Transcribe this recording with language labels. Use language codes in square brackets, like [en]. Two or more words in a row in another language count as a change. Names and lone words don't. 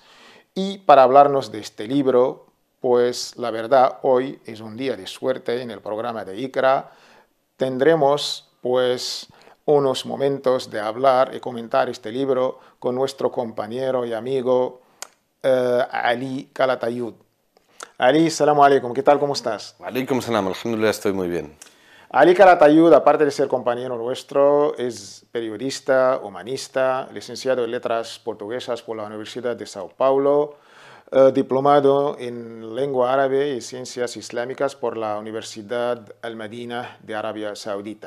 [es] Y para hablarnos de este libro, pues la verdad, hoy es un día de suerte en el programa de Iqra. Tendremos, pues, unos momentos de hablar y comentar este libro con nuestro compañero y amigo Ali Calatayud. [ar] Ali, سلام عليكم, [es] ¿qué tal? ¿Cómo estás? [ar] عليكم السلام، الحمدلله, [es] estoy muy bien. Ali Calatayud, aparte de ser compañero nuestro, es periodista, humanista, licenciado en Letras Portuguesas por la Universidad de Sao Paulo, diplomado en Lengua Árabe y Ciencias Islámicas por la Universidad Al-Madina de Arabia Saudita.